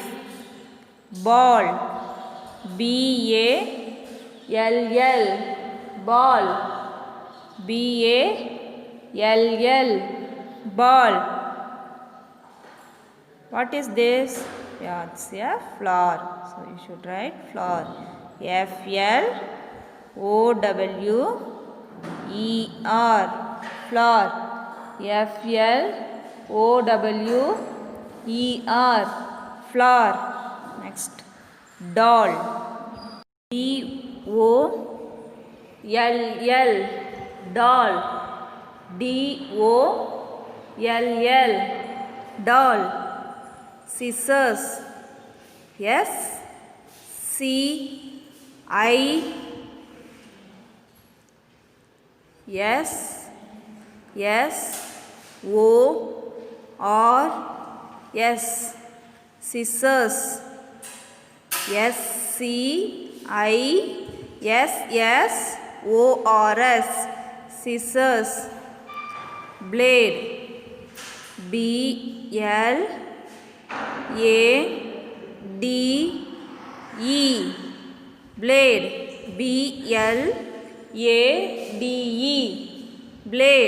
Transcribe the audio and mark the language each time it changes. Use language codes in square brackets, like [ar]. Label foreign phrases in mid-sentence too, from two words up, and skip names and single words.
[en] Ball, B-A-L-L, ball, B-A-L-L, ball. What is this? Yeah, it's a flower. So you should write flower. F-L-O-W-E-R, flower. F-L-O-W-E-R, flower. Next, doll, D-O-L-L, doll, D-O-L-L, doll. Scissors, S-C-I-S-S-O-R-S, scissors, S-C-I-S-S-O-R-S, scissors. Blade, B-L-A-D-E, blade, B-L-A-D-E, blade.